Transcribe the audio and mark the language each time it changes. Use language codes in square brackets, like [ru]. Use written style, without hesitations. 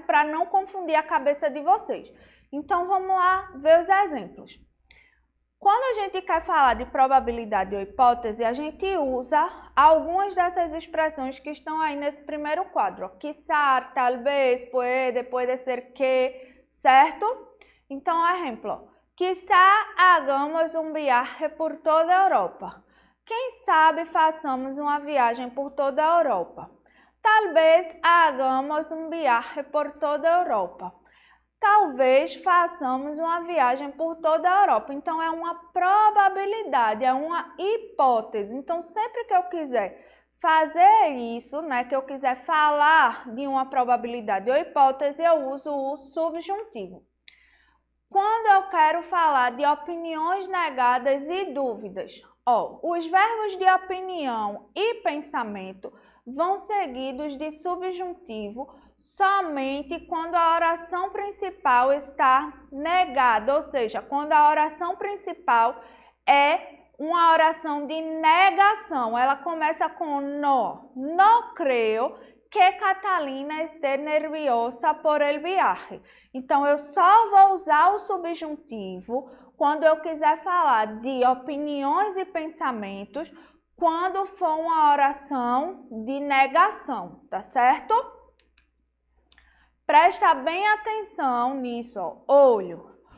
[pt] Para não confundir a cabeça de vocês. Então, vamos lá ver os exemplos. Quando a gente quer falar de probabilidade ou hipótese, a gente usa algumas dessas expressões que estão aí nesse primeiro quadro. Quizá, talvez, pode ser que, certo? Então, exemplo. [es] Quizá hagamos um viaje por toda a Europa. [pt] Quem sabe façamos uma viagem por toda a Europa. [es] Talvez hagamos um viaje por toda a Europa. [pt] Talvez façamos uma viagem por toda a Europa. Então, é uma probabilidade, é uma hipótese. Então, sempre que eu quiser fazer isso, né, que eu quiser falar de uma probabilidade ou hipótese, eu uso o subjuntivo. Quando eu quero falar de opiniões negadas e dúvidas, ó, os verbos de opinião e pensamento vão seguidos de subjuntivo somente quando a oração principal está negada, ou seja, quando a oração principal é uma oração de negação. Ela começa com no. [es] No creio que Catalina esté nerviosa por el viaje. [pt] Então, eu só vou usar o subjuntivo quando eu quiser falar de opiniões e pensamentos, quando for uma oração de negação, tá certo? Presta bem atenção nisso, ó. Olho.